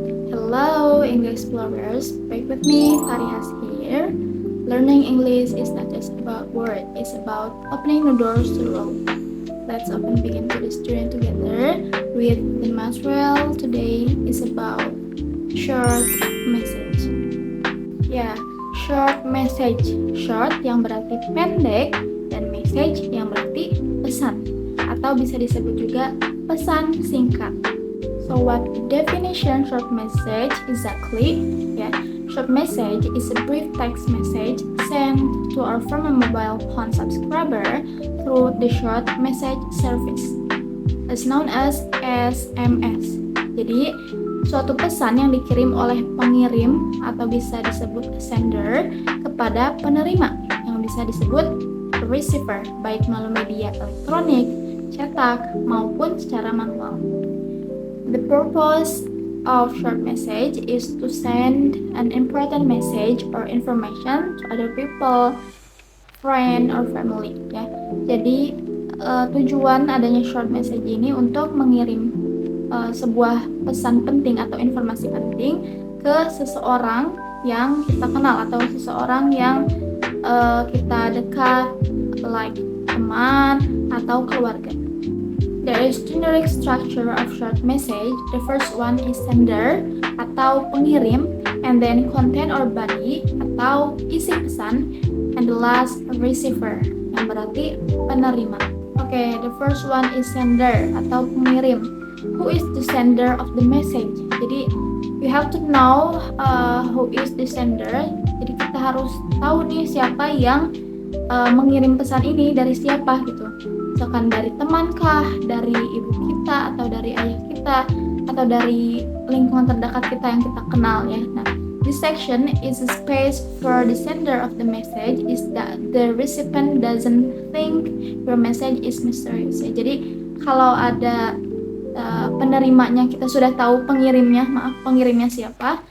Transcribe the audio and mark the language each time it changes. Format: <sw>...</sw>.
<en>Hello, English explorers. Back with me, Farihas here. Learning English is not just about words; it's about opening the doors to the world. Let's open begin to this journey together. With the material today is about short message.</en> <id>Ya,</id> <en>short message.</en> <id>Short yang berarti pendek dan message yang berarti pesan atau bisa disebut juga pesan singkat.</id> <en>So what the definition short message exactly? Yeah, short message is a brief text message sent to or from a mobile phone subscriber through the short message service, as known as SMS.</en> <id>Jadi suatu pesan yang dikirim oleh pengirim atau bisa disebut sender kepada penerima yang bisa disebut receiver, baik melalui media elektronik, cetak, maupun secara manual.</id> <en>The purpose of short message is to send an important message or information to other people, friend or family.</en> <id>Ya, jadi tujuan adanya short message ini untuk mengirim sebuah pesan penting atau informasi penting ke seseorang yang kita kenal atau seseorang yang kita dekat,</id> <en>like</en> <id>teman atau keluarga.</id> <en>There is generic structure of short message. The first one is sender</en> <id>atau pengirim,</id> <en>and then content or body</en> <id>atau isi pesan,</id> <en>and the last receiver</en> <id>yang berarti penerima.</id> <en>Okay, the first one is sender</en> <id>atau pengirim.</id> <en>Who is the sender of the message?</en> <id>Jadi</id> <en>you have to know who is the sender.</en> <id>Jadi kita harus tahu nih siapa yang mengirim pesan ini dari siapa gitu. Misalkan dari temankah, dari ibu kita, atau dari ayah kita, atau dari lingkungan terdekat kita yang kita kenal ya.</id> <en>Nah, this section is a space for the sender of the message is that the recipient doesn't think your message is mysterious.</en> <id>Ya, jadi kalau ada penerimanya kita sudah tahu pengirimnya siapa.</id>